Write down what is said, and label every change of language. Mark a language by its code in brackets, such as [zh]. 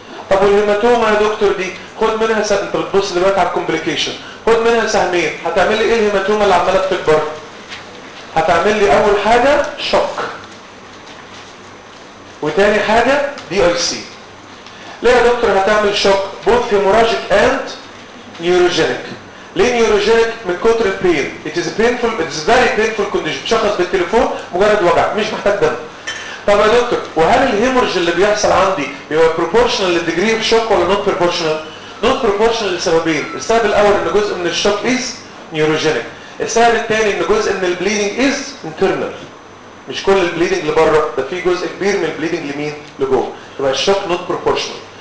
[ar] طب والهيماتوما يا دكتور دي خد منها انت بتبص دلوقتي على الكومبليكيشن، خد منها سهمين، هتعمل لي ايه الهيماتوما اللي عماله تكبر؟ هتعمل لي اول حاجه شوك. وتاني حاجه دي اي سي. ليه يا دكتور هتعمل شوك بوث هيموراجيك اند نيوروجينيك؟ ليه نيوروجينيك؟ من كتر البين. [en] It is painful, it is very painful condition. [ar] شخص بالتليفون مجرد وجع مش محتاج دم. طب يا دكتور وهل الهيمورج اللي بيحصل عندي هو بروبورشنال للديجري اوف شوك ولا نوت بروبورشنال؟ نوت بروبورشنال لسببين. السبب الاول ان جزء من الشوك از نيوروجينيك. السبب الثاني ان جزء من البليدنج از انترنال. مش كل البليدنج لبره، ده في جزء كبير من البليدنج لمين؟ لجوه، يبقى الشوك نوت بروبورشنال.